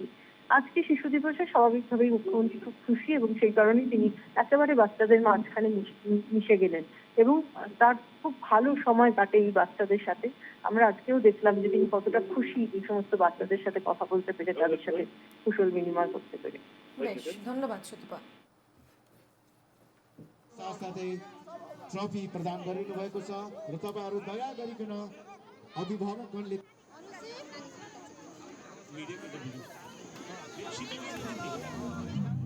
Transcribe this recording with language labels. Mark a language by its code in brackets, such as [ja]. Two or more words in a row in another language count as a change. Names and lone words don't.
[bn] আজকে শিশু দিবসে স্বাভাবিকভাবেই মুখ্যমন্ত্রী খুব খুশি এবং সেই কারণেই তিনি একেবারে বাচ্চাদের মাঝখানে মিশে গেলেন এবং তার খুব ভালো সময় কাটে এই বাচ্চাদের সাথে। আমরা আজকেও দেখলাম যে তিনি কতটা খুশি এই সমস্ত বাচ্চাদের সাথে কথা বলতে পেরে, তাদের সাথে কুশল বিনিময় করতে পেরে। বেশ, ধন্যবাদ সুতপা। [ne] साथसाथै ट्रफी प्रदान गरिनु भएको छ र तपाईहरु दया गरिकन अभिभावकहरूले